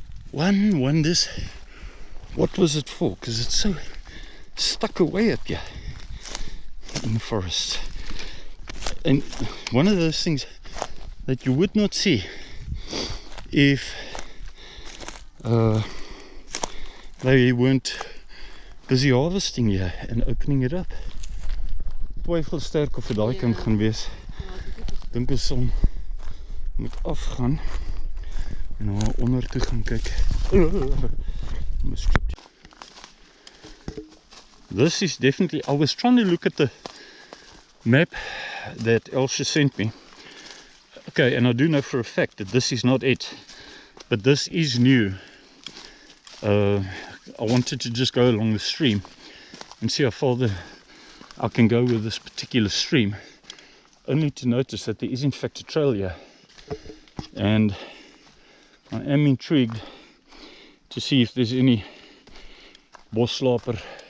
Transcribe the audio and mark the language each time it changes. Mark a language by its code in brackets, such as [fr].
[en] One wonders what was it for, because it's so stuck away up here. in the forest. And one of those things that you would not see if they weren't busy harvesting here and opening it up. [af] Twyfel sterk of dit daai kan gaan wees. Dink ons om moet afgaan en nou onder toe gaan kyk. [en] This is definitely, I was trying to look at the map that Elsje sent me. Okay, and I do know for a fact that this is not it, but this is new. I wanted to just go along the stream and see how far I can go with this particular stream, only to notice that there is in fact a trail here, and I am intrigued to see if there's any Bosslaper.